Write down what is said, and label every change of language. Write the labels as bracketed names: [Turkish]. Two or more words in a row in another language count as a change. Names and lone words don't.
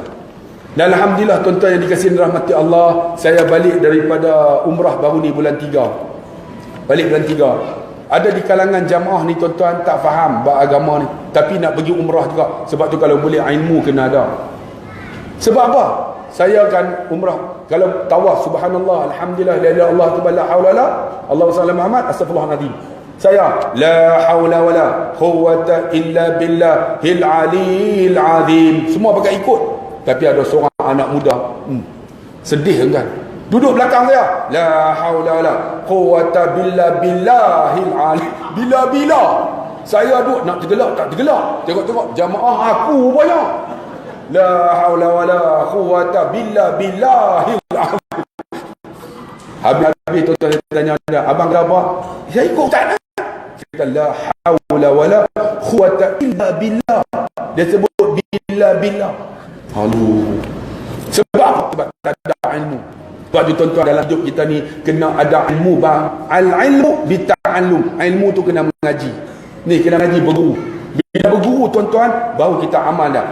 [Malay] Dan alhamdulillah tuan-tuan yang dikasihi rahmati Allah, saya balik daripada umrah baru ni bulan 3. Balik bulan 3. Ada di kalangan jamaah ni tuan-tuan tak faham bab agama ni, tapi nak pergi umrah juga. Sebab tu kalau boleh ilmu kena ada. Sebab apa? Saya akan umrah, kalau tawaf [Arabic] سبحان الله، الحمد لله, لا إله إلا الله، لا حول لا، اللهم صل محمد، أستغفر الله العظيم. [Malay] Saya [Arabic] لا حول ولا قوة إلا بالله العلي العظيم. [Malay] Semua pakai ikut. Tapi ada seorang anak muda, sedih kan? Duduk belakang saya, [Arabic] لا حول ولا قوة بالله العلي. [Malay] Bila saya duduk nak tergelak tak tergelak. Tengok-tengok jamaah aku banyak. [Arabic] لا حول ولا قوة بالله العظيم. [Malay] Habis tuan-tuan tanya dia, abang kata apa? Saya ikut tak nak. [Arabic] Kata لا حول ولا قوة إلا بالله. [Malay] Dia sebut billah. Halo. Sebab tak ada ilmu. Sebab tu tuan-tuan dalam hidup kita ni kena ada ilmu, bang. [Arabic] العلم بالتعلم. [Malay] Ilmu tu kena mengaji. Ni kena mengaji, berguru. Bila berguru tuan-tuan, baru kita amal dah.